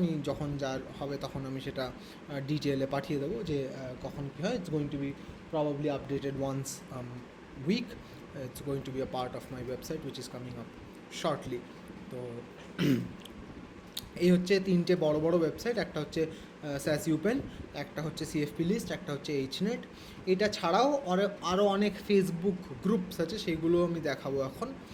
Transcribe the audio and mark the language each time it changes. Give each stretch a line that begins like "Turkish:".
Bangla: আমি যখন যার হবে তখন আমি সেটা ডিটেলে পাঠিয়ে দেবো যে কখন কী হয়।
English: It's going to be probably updated once week. It's going to be a part of my website which is coming up shortly.
Bangla: তো এই হচ্ছে তিনটে বড় বড় ওয়েবসাইট, একটা হচ্ছে স্যাস ইউপেন, একটা হচ্ছে সিএফপি লিস্ট, একটা হচ্ছে এইচনেট। এটা ছাড়াও আরও অনেক ফেসবুক গ্রুপস আছে, সেইগুলো আমি দেখাবো এখন।